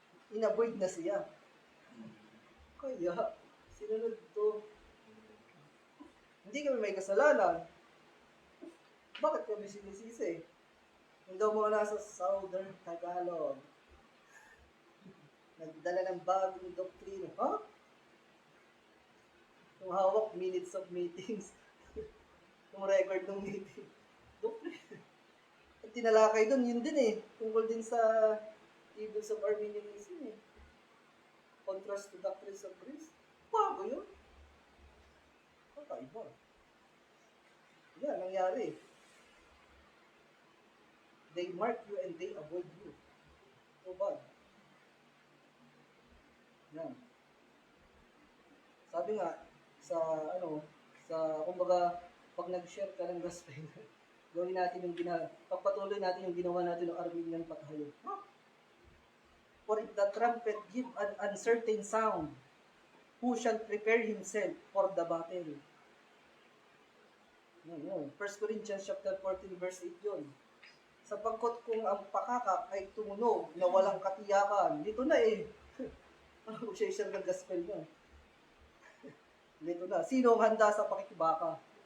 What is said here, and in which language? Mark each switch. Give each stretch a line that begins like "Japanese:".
Filipino: In-avoid na siya. Kaya, sinunod to. Hindi kami may kasalanan. Bakit kami sinisisi? Yung daw mga nasa Southern Tagalog, nagdala ng bagong doktrina. Yung hawak, minutes of meetings. Yung record ng meeting. Doktrina. At tinalakay doon, yun din tungkol din sa
English: evils of Arminianism Contrast to doctrines of grace.
Filipino: Bago yun. Kakaiba. Yan, nangyari.
English: They mark you and they avoid you. So bad. Yan.
Filipino: Sabi nga, sa ano, sa kumbaga, pag nag-share ka ng gospel, gawin natin yung pagpatuloy natin yung ginawa natin ng Armenian patayo.
English: For if the trumpet give an uncertain sound, who shall prepare himself for the battle?
Filipino: No. 1 Corinthians chapter 14 verse 8 yun. Sapagkat kung ang pakakak ay tumunog na walang katiyakan, dito na eh. Ano siya isang ng gospel na? Dito na. Sino ang handa sa pakikibaka?